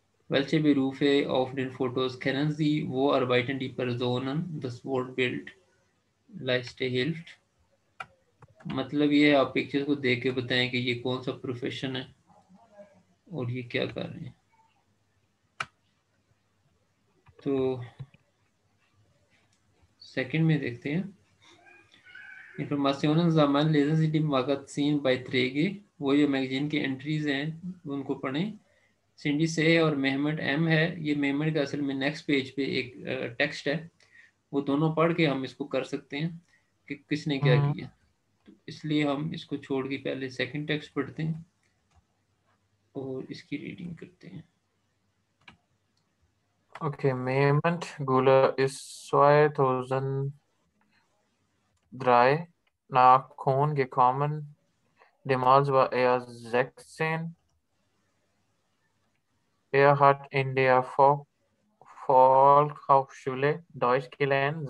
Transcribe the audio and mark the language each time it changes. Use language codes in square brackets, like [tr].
[de] Welche Berufe auf den Fotos kennen Sie? Wo arbeiten die Personen? Das Wortbild Leiste hilft. [hi] मतलब ये है, आप picture को देख के बताएं कि ये कौन सा प्रोफेशन है और ये क्या कर रहे हैं. तो सेकंड में देखते हैं. [de] Informationen sammeln, lesen Sie die Magazinbeiträge. [hi] वो जो मैगजीन की एंट्रीज हैं उनको पढ़ें. सिंडी से और मेहमद एम है. ये मेहमद का असल में नेक्स्ट पेज पे एक टेक्स्ट है, वो दोनों पढ़ के हम इसको कर सकते हैं कि किसने क्या हम्म. किया. तो इसलिए हम इसको छोड़ के पहले सेकंड टेक्स्ट पढ़ते हैं और इसकी रीडिंग करते हैं. [de] Okay, Mehmet Gula ist 2003 nach Köln gekommen. Damals war er 16. Er hat in der Volkshochschule Deutsch gelernt.